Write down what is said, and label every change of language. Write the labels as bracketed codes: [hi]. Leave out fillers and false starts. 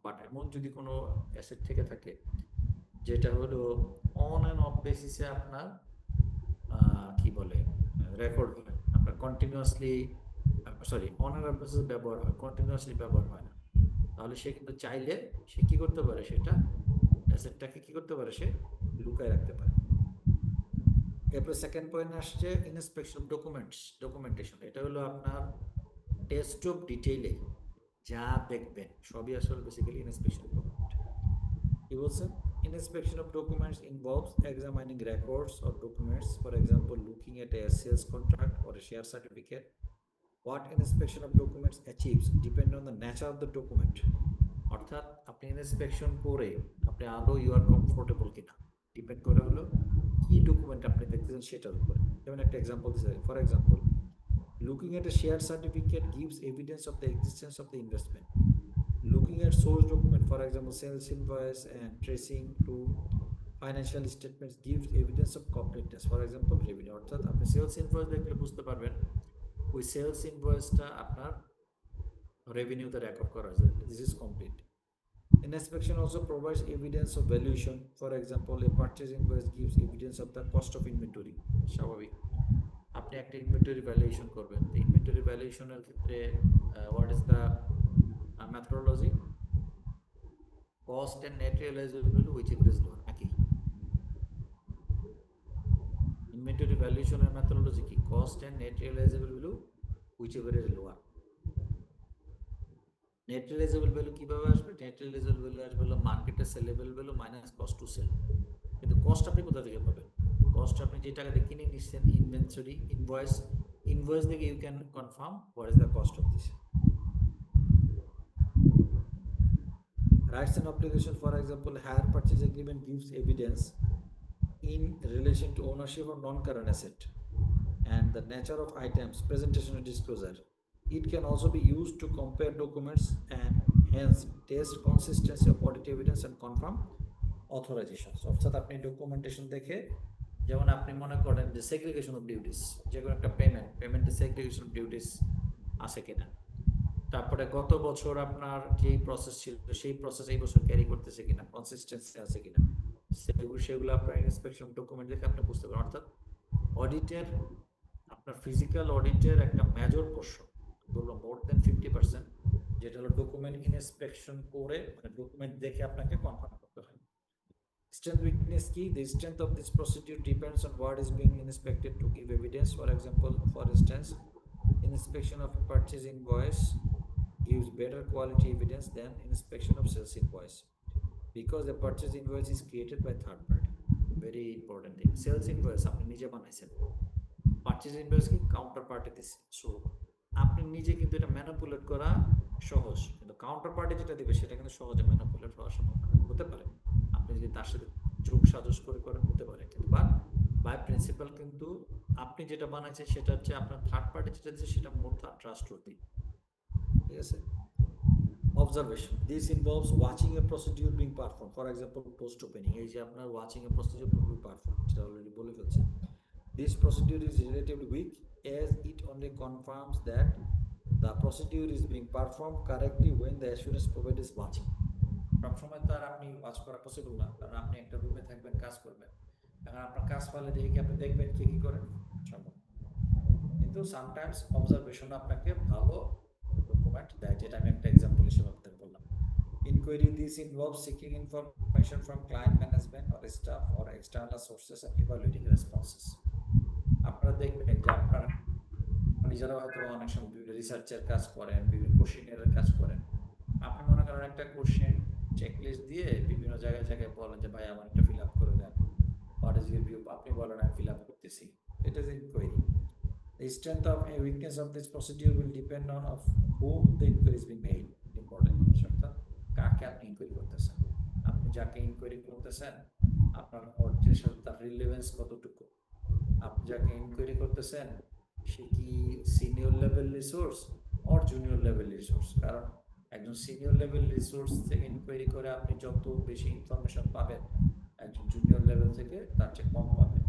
[bn] But এমন যদি কোনো অ্যাসেট থেকে থাকে যেটা হলো অন অ্যান্ড অফ বেসিসে আপনার কি বলে রেকর্ড হয়, আপনার কন্টিনিউয়াসলি অন অ্যান্ড অফ বেসিসে ব্যবহার হয়, কন্টিনিউয়াসলি ব্যবহার হয় না, তাহলে সে কিন্তু চাইলে সে কি করতে পারে, সেটা অ্যাসেটটাকে কি করতে পারে, সে লুকায় রাখতে পারে। এরপর সেকেন্ড পয়েন্ট আসছে ইন্সপেকশন ডকুমেন্টেশন। এটা হলো আপনার টেস্ট অফ ডিটেইলে যা দেখবেন সবই আসলে বেসিক্যালি ইন্সপেকশন ডকুমেন্ট। কি বলছেন? [en] Inspection of documents involves examining records or documents, for example, looking at a sales contract or a share certificate. What inspection of documents achieves depend on the nature of the document. [bn] অর্থাৎ আপনি inspection করে আপনি আদৌ [en] you are comfortable [bn] কিনা depend করে হলো কি document আপনি দেখতেছেন সেটার উপরে। যেমন একটা এক্সাম্পল দিতে চাই, [en] For example looking at a share certificate gives evidence of the existence of the investment. Looking at source document, for example, sales invoice and tracing to financial statements gives evidence of completeness, for example, revenue. [bn] অর্থাৎ আপনি sales invoice দেখলে বুঝতে পারবেন ওই sales ইনভয়েসটা আপনার রেভিনিউতে record করা হয়েছে, [en] This is complete. Inspection also provides evidence of valuation. For example, a purchase invoice gives evidence of the cost of inventory. [bn] স্বাভাবিক, আপনি একটা ইনভেন্টরি ভ্যালুয়েশন করবেন, ইনভেন্টরি ভ্যালুয়েশনের ক্ষেত্রে [en] What is the methodology? Cost and net realizable value whichever is lower, নাকি? [bn] Inventory valuation এর methodology কি? [en] Cost and net realizable value whichever is lower. [bn] Net রিলিজেবল value কিভাবে আসবে? নেট রিলিজেবল ভ্যালু আসবে হলো মার্কেটে sellable value minus cost to sell. কিন্তু cost আপনি কোথা থেকে পাবেন? কস্ট আপনি যে টাকা দিয়ে কিনে নিচ্ছেন, ইনভেন্টরি, ইনভয়েস থেকে [en] You can confirm what is the cost of this. Rights and obligation, for example, hire purchase agreement gives evidence in relation to ownership of non-current asset and the nature of items, presentation and disclosure. It can also be used to compare documents and hence test consistency of audit evidence and confirm authorizations. [bn] অর্থাৎ আপনি documentation দেখে, যেমন আপনি মনে করেন যে segregation of duties, যে কোনো একটা পেমেন্টে সেগ্রিগেশন অফ ডিউটিস আছে কিনা, তারপরে গত বছর আপনার যেই প্রসেস ছিল সেই প্রসেস এই বছর ক্যারি করতেছে কিনা, কনসিস্টেন্সি আছে কিনা, সেগুলো আপনার ইন্সপেকশন ডকুমেন্ট দেখে আপনি বুঝতে পারেন। অর্থাৎ অডিটের, আপনার ফিজিক্যাল অডিটের একটা মেজর পোর্শন, বলবো মোর দেন 50%, যেটা হলো ডকুমেন্ট ইন্সপেকশন করে, মানে ডকুমেন্ট দেখে আপনাকে কনফার্ম করতে হয়। [en] Strength weakness key, the strength of this procedure depends on what is being inspected to give evidence. For example, for instance, inspection of purchase invoice gives better quality evidence than inspection of sales invoice because the purchase invoice is created by third party. Very important thing. [bn] Sales invoice আপনি নিজে বানাইছেন, purchase invoice কি counter party দিচ্ছে, so আপনি নিজে কিন্তু এটা manipulate করা সহজ, কিন্তু কাউন্টার পার্টি যেটা দিবে সেটা কিন্তু সহজে ম্যানিপুলেট হওয়ার সম্ভাবনা হতে পারে। আপনি যদি তার সাথে যোগ সাজস করে করেন হতে পারে, কিন্তু বাই প্রিন্সিপাল কিন্তু আপনি যেটা বানাইছেন সেটা হচ্ছে আপনার থার্ড পার্টি যেটা দিচ্ছে সেটা মোর ট্রাস্টওয়ার্দি। ঠিক আছে? Observation. [en] This involves watching a procedure being performed. For example, post opening. [bn] এই যে আপনার [en] watching a procedure being performed, [bn] এটা অলরেডি বলে ফেলছে। [en] This procedure is relatively weak as it only confirms that the procedure is being performed correctly when the assurance provider is watching. [bn] সবসময় তো আর আপনি watch করা পসিবল না, কারণ আপনি একটা রুমে থাকবেন, কাজ করবেন, এখন আপনার কাজ ফলে দেখে কি আপনি দেখবেন কে কি করেন? সম্ভব। কিন্তু সামটাইমস অবজারভেশন আপনাকে ভালো ডকুমেন্ট দেয়, যেটা আমি একটা এক্সাম্পল হিসেবে আপনাদের বললাম। [en] Inquiry, this involves seeking information from client management or staff or external sources and evaluating responses. [bn] আপনারা দেখবেন যে আপনারা নিজেরা হয়তো অনেক সময় বিভিন্ন রিসার্চের কাজ করেন, বিভিন্ন কোশ্চেনের কাজ করেন। আপনি মনে করেন একটা কোশ্চেন চেকলিস্ট দিয়ে বিভিন্ন জায়গায় জায়গায় বলেন যে ভাই আমার একটা ফিল আপ করে দেন, [en] what is your view, [bn] আপনি বলেন আমি ফিল আপ করতেছি, এটা is inquiry. [en] The strength of a weakness of this procedure will depend on of whom the inquiry is being made. [bn] Important অর্থাৎ কাকে আপনি ইনকোয়ারি করতেছেন, আপনি যাকে ইনকোয়ারি করতেছেন আপনার অর্থের সাথে তার রিলেভেন্স কতটুকু, আপনি যাকে ইনকোয়ারি করতেছেন সে কি senior level resource or junior level resource. কারণ একজন সিনিয়র লেভেল রিসোর্স থেকে ইনকোয়ারি করে আপনি যত বেশি ইনফরমেশন পাবেন, একজন জুনিয়র লেভেল থেকে তার চেয়ে কম পাবেন।